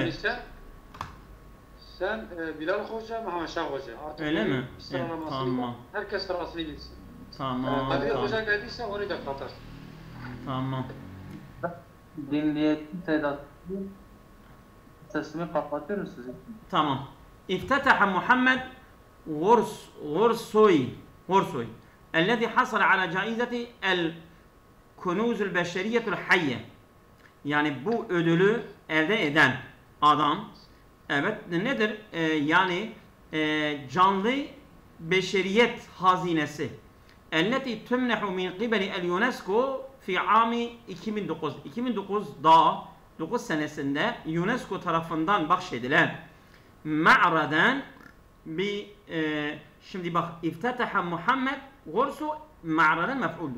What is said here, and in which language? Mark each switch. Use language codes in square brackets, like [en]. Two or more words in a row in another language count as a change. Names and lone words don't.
[tr] Yani sen Bilal Hoca, Muhammed Şah Hoca. Artık öyle mi? sıralamasıyla herkes sırasını bilsin. Tamam. Ali Hoca geldiyse onu da katar. Tamam. Dinleyici Sedat sesimi kapatır mısınız? Tamam. [ar] افتتح محمد غرسوي الذي حصل على جائزة الكنوز البشرية الحية. [tr] Yani bu ödülü elde eden adam, evet, nedir? Yani canlı beşeriyet hazinesi. [ar] التي تمنحه من قبل اليونسكو في عام 2009. [tr] 2009 senesinde UNESCO tarafından bahşedilen ma'radan şimdi bak, iftetaha Muhammed Gursu ma'radan mef'uldür.